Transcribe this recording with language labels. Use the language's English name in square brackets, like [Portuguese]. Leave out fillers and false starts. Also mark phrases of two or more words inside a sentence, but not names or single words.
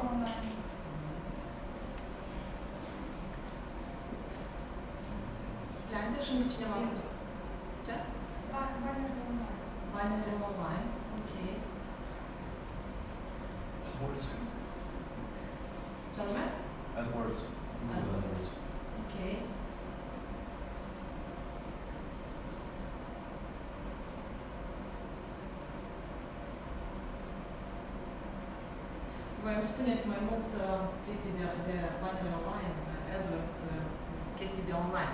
[Romanian] Leandre și de cineva a spus. Ce? Banerele online. Banerele online, ok. AdWords. Ce anume? AdWords. Google AdWords. Ok. Voi îmi spuneți mai mult chestii de banere online, AdWords, chestii de online.